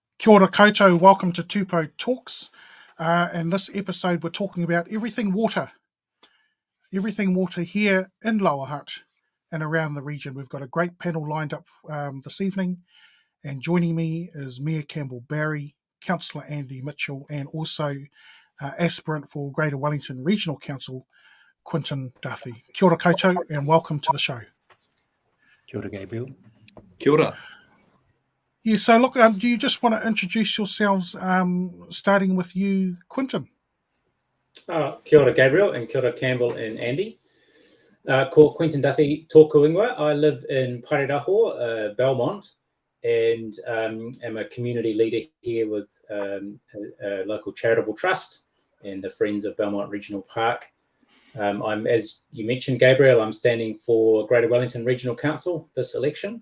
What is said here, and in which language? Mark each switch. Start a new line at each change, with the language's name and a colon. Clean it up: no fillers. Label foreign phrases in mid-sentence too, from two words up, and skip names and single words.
Māori: Kia ora koutou,
English: welcome to Tupou Talks. In this episode, we're talking about everything water. Everything water here in Lower Hutt and around the region. We've got a great panel lined up this evening, and joining me is Mayor Campbell Barry, Councillor Andy Mitchell, and also aspirant for Greater Wellington Regional Council, Quinton Duffy.
Māori: Kia ora koutou,
English: and welcome to the show.
Māori: Kia ora, Gabriel. Kia ora.
English: Yeah, so look, do you just want to introduce yourselves, starting with you, Quinton?
Māori: Kia ora, Gabriel, and kia ora, Campbell and Andy. Ko Quinton Duffy tōku ingoa.
English: I live in Paredaho, Belmont, and am a community leader here with a local charitable trust and the Friends of Belmont Regional Park. I'm, as you mentioned, Gabriel, I'm standing for Greater Wellington Regional Council this election.